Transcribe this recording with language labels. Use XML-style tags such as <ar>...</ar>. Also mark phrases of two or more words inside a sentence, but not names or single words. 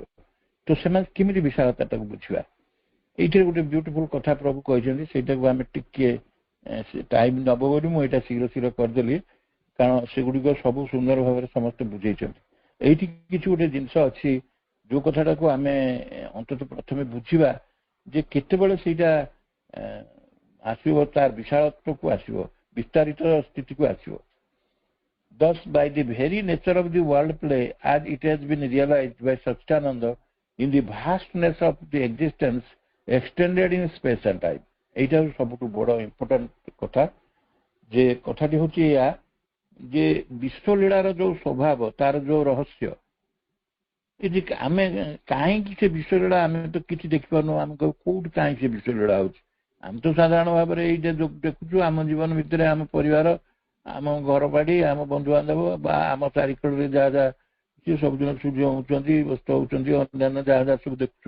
<or>ତ ସେମାନେ କେମିତି ବିଶାଳତାଟାକୁ ବୁଝିବା, ଏଇଥିରେ ଗୋଟେ ବ୍ୟୁଟିଫୁଲ କଥା ପ୍ରଭୁ କହିଛନ୍ତି, ସେଇଟାକୁ ଆମେ ଟିକେ ଟାଇମ ନବ ବୋଲି ମୁଁ ଏଇଟା ଶୀଘ୍ର ଶୀଘ୍ର କରିଦେଲି, କାରଣ ସେଗୁଡିକ ସବୁ ସୁନ୍ଦର ଭାବରେ ସମସ୍ତେ ବୁଝେଇଛନ୍ତି। ଏଇଠି କିଛି ଗୋଟେ ଜିନିଷ ଅଛି ଯୋଉ କଥାଟାକୁ ଆମେ ଅନ୍ତତଃ ପ୍ରଥମେ ବୁଝିବା ଯେ କେତେବେଳେ ସେଇଟା ଆସିବ, ତାର ବିଶାଳତ୍ୱକୁ ଆସିବ, ବିସ୍ତାରିତ ସ୍ଥିତିକୁ ଆସିବ।</or> <en>Thus, by the very nature of the world play, as it has been realized by Satchidananda, in the vastness of the existence extended in space and time.</en> <or>এইটা ସବୁଠୁ ବଡ଼ ଇମ୍ପୋର୍ଟାଣ୍ଟ କଥା। ଯେ କଥାଟି ହଉଛି ଏଇଆ ଯେ ବିଶ୍ୱଲୀଳାର ଯୋଉ ସ୍ୱଭାବ, ତାର ଯୋଉ ରହସ୍ୟ, ଆମେ କାହିଁକି ସେ ବିଶ୍ୱଲୀଳା ଆମେ ତ କିଛି ଦେଖିପାରୁନୁ, ଆମେ କୋଉଠି କାହିଁକି ସେ ବିଶ୍ୱଲୀଳା ହଉଛି। ଆମେ ତ ସାଧାରଣ ଭାବରେ ଏଇ ଯେ ଦେଖୁଛୁ ଆମ ଜୀବନ ଭିତରେ, ଆମ ପରିବାର, ଆମ ଘର ବାଡି, ଆମ ବନ୍ଧୁବାନ୍ଧବ ବା ଆମ ଚାରିକଡ଼ରେ ଯାହା ଯାହା ସିଏ ସବୁଦିନ ସୂର୍ଯ୍ୟ ହଉଛନ୍ତି, ବ୍ୟସ୍ତ ହଉଛନ୍ତି, ଅନ୍ୟାନ୍ୟ ଯାହା ଯାହା ସବୁ ଦେଖୁଛୁ।</or>